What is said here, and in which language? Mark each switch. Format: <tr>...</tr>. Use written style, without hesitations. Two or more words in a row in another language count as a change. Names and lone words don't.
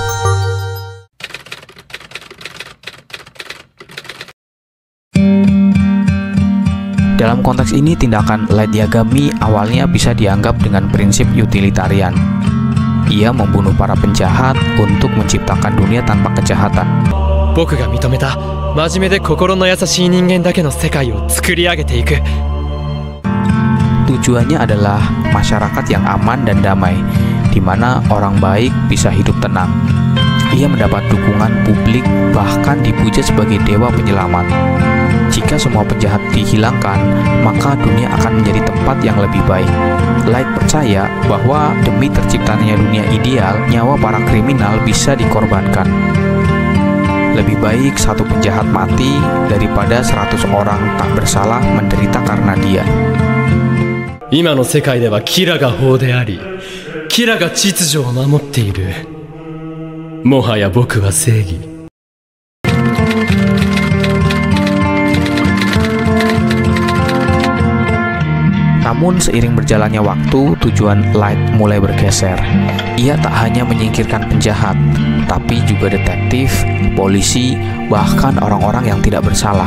<id>Dalam konteks ini, tindakan Light Yagami awalnya bisa dianggap dengan prinsip utilitarian. Ia membunuh para penjahat untuk menciptakan dunia tanpa kejahatan.</id> <ja>僕が認めた真面目で心の優しい人間だけの世界を作り上げていく。</ja> <id>Tujuannya adalah masyarakat yang aman dan damai, di mana orang baik bisa hidup tenang. Ia mendapat dukungan publik, bahkan dipuja sebagai dewa penyelamat. Jika semua penjahat dihilangkan, maka dunia akan menjadi tempat yang lebih baik. Light percaya bahwa demi terciptanya dunia ideal, nyawa para kriminal bisa dikorbankan. Lebih baik satu penjahat mati daripada 100 orang tak bersalah menderita karena dia.</id> <ja>今の世界ではキラが法であり、キラが秩序を守っている。もはや僕は正義。</ja> <id>Namun Namun seiring berjalannya waktu, tujuan Light mulai bergeser. Ia tak hanya menyingkirkan penjahat, tapi juga detektif, polisi, bahkan orang-orang yang tidak bersalah.</id>